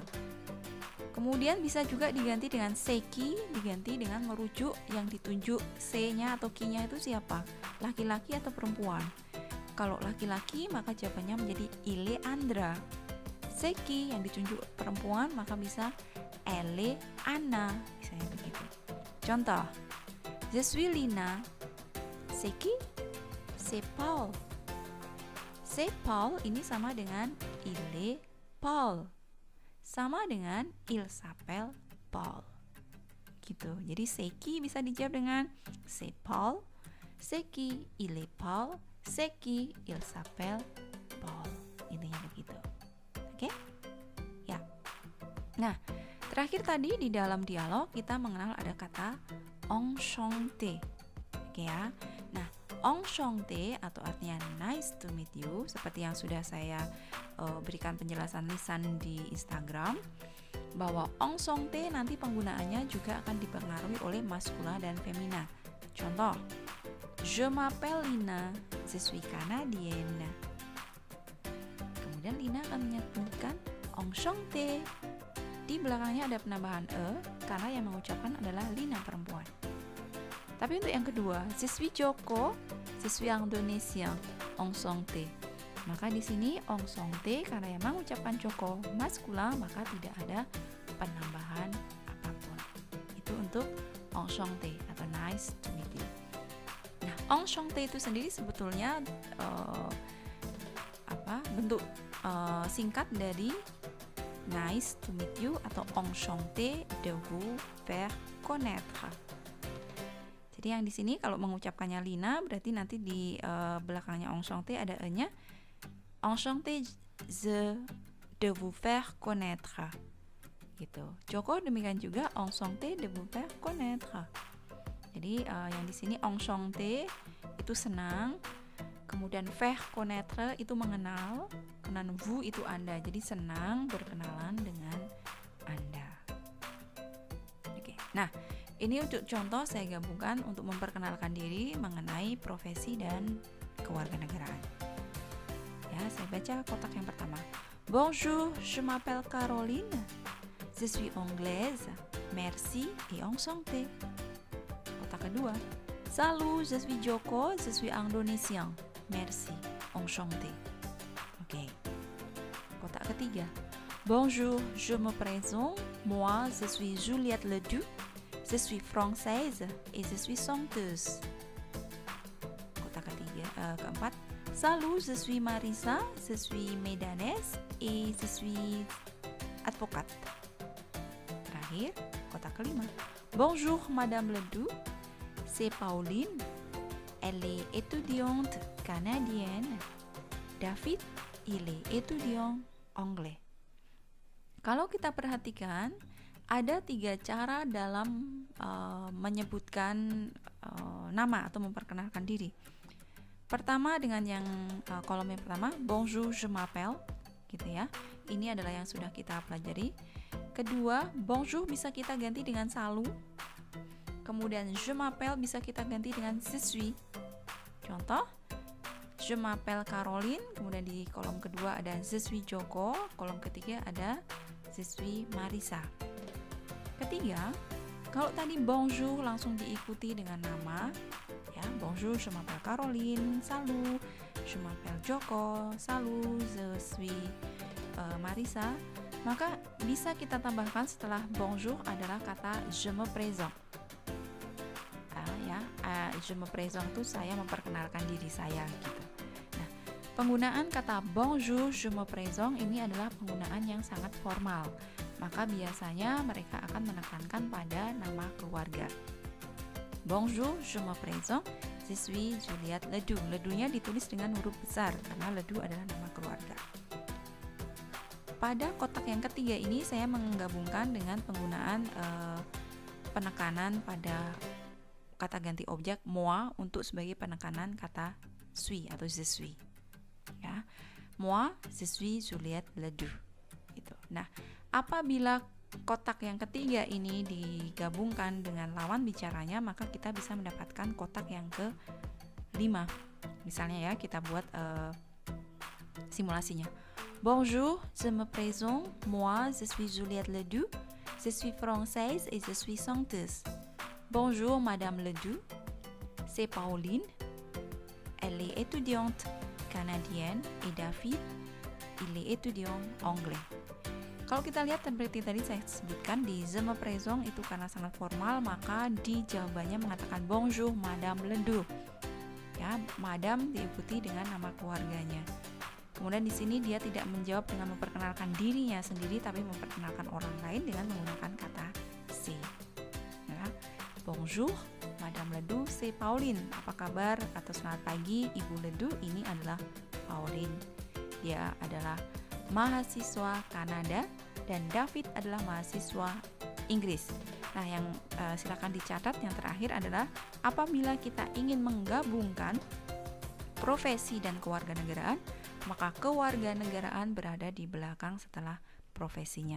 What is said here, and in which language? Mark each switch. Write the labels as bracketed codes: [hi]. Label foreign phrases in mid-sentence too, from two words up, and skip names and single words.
[id] Kemudian bisa juga diganti dengan seki, diganti dengan merujuk yang ditunjuk C-nya atau Q-nya itu siapa? Laki-laki atau perempuan? Kalau laki-laki maka jawabannya menjadi ile Andra. Seki yang ditunjuk perempuan maka bisa ele Anna, misalnya begitu. Contoh, [fr] je suis Lina. Seki, c'est Paul. [id] C'est Paul ini sama dengan ile Paul. Sama dengan [fr] il s'appelle Paul. [id] Gitu. Jadi seki bisa dijawab dengan c'est Paul, seki [fr] il est Paul, [id] seki [fr] il s'appelle Paul. [id] Intinya begitu. Oke? Ya. Nah, terakhir tadi di dalam dialog kita mengenal ada kata enchanté. Oke ya. Nah, enchanté atau artinya [en] nice to meet you, [id] seperti yang sudah saya berikan penjelasan lisan di Instagram, bahwa enchanté nanti penggunaannya juga akan dipengaruhi oleh maskula dan femina. Contoh, [fr] je m'appelle Lina, je suis canadienne. [id] Kemudian Lina akan menyebutkan enchanté. Di belakangnya ada penambahan e karena yang mengucapkan adalah Lina perempuan. Tapi untuk yang kedua, [fr] je suis Joko, je suis Indonésien, enchanté. [id] Maka di sini enchanté karena yang mengucapkan Joko maskula, maka tidak ada penambahan apapun. Itu untuk enchanté atau [en] nice to meet you. [id] Nah, enchanté itu sendiri sebetulnya bentuk singkat dari [en] nice to meet you [id] atau [fr] enchanté de vous faire connaître. [id] Jadi yang di sini kalau mengucapkannya Lina berarti nanti di belakangnya enchanté ada e-nya. [fr] Enchanté de vous faire connaître. [id] Gitu. Joko demikian juga [fr] enchanté de vous faire connaître. [id] Jadi yang di sini enchanté itu senang. Kemudian [fr] faire connaître [id] itu mengenal, kemudian vous itu Anda. Jadi senang berkenalan dengan Anda. Oke. Nah, ini untuk contoh saya gabungkan untuk memperkenalkan diri mengenai profesi dan kewarganegaraan. Ya, saya baca kotak yang pertama. [fr] Bonjour, je m'appelle Caroline. Je suis anglaise. Merci et enchantée. [id] Kotak kedua. [fr] Salut, je suis Joko, je suis indonésien. Merci, enchanté. [id] Oke. Kotak ketiga. [fr] Bonjour, je me présente. Moi, je suis Juliette Ledoux. Je suis française et je suis chanteuse. [id] Kotak keempat. [fr] Salut, je suis Marisa. Je suis médanaise et je suis advocate. [id] Terakhir, kotak kelima. [fr] Bonjour, Madame Ledoux. C'est Pauline. Elle est étudiante canadienne. David, il est étudiant anglais. [id] Kalau kita perhatikan, ada 3 cara dalam menyebutkan nama atau memperkenalkan diri. Pertama dengan yang kolom yang pertama, [fr] bonjour, je m'appelle, [id] gitu ya. Ini adalah yang sudah kita pelajari. Kedua, bonjour bisa kita ganti dengan salut. Kemudian [fr] je m'appelle [id] bisa kita ganti dengan [fr] je suis. Contoh, je m'appelle Caroline, [id] kemudian di kolom kedua ada [fr] je suis Joko, [id] kolom ketiga ada [fr] je suis Marisa. [id] Ketiga, kalau tadi bonjour langsung diikuti dengan nama, ya, [fr] bonjour, je m'appelle Caroline, salut, je m'appelle Joko, salut, je suis Marisa, [id] maka bisa kita tambahkan setelah bonjour adalah kata [fr] je me présente. Je me présente [id] itu saya memperkenalkan diri saya gitu. Nah, penggunaan kata [fr] bonjour, je me présente [id] ini adalah penggunaan yang sangat formal. Maka biasanya mereka akan menekankan pada nama keluarga. [fr] Bonjour, je me présente, je suis Juliette Ledoux. [id] Ledoux-nya ditulis dengan huruf besar karena Ledoux adalah nama keluarga. Pada kotak yang ketiga ini saya menggabungkan dengan penggunaan penekanan pada kata ganti objek moi untuk sebagai penekanan kata suis atau [fr] je suis. [id] Ya. [fr] Moi, je suis Juliette Ledoux. [id] Gitu. Nah, apabila kotak yang ketiga ini digabungkan dengan lawan bicaranya, maka kita bisa mendapatkan kotak yang ke-5. Misalnya ya, kita buat simulasinya. [fr] Bonjour, je me présente. Moi, je suis Juliette Ledoux. Je suis française et je suis chanteuse. Bonjour, Madame Ledoux. C'est Pauline. Elle est étudiante canadienne et David, il est étudiant anglais. [id] Kalau kita lihat seperti tadi saya sebutkan di [fr] je me présente [id] itu karena sangat formal, maka di jawabannya mengatakan [fr] bonjour, Madame Ledoux. [id] Ya, Madame diikuti dengan nama keluarganya. Kemudian di sini dia tidak menjawab dengan memperkenalkan dirinya sendiri, tapi memperkenalkan orang lain dengan menggunakan kata c'est. Ya. [fr] Bonjour, Madame Ledoux, c'est Pauline. [id] Apa kabar atau selamat pagi, Ibu Ledoux. Ini adalah Pauline. Dia adalah mahasiswa Kanada dan David adalah mahasiswa Inggris. Nah, yang silakan dicatat yang terakhir adalah apabila kita ingin menggabungkan profesi dan kewarganegaraan, maka kewarganegaraan berada di belakang setelah profesinya.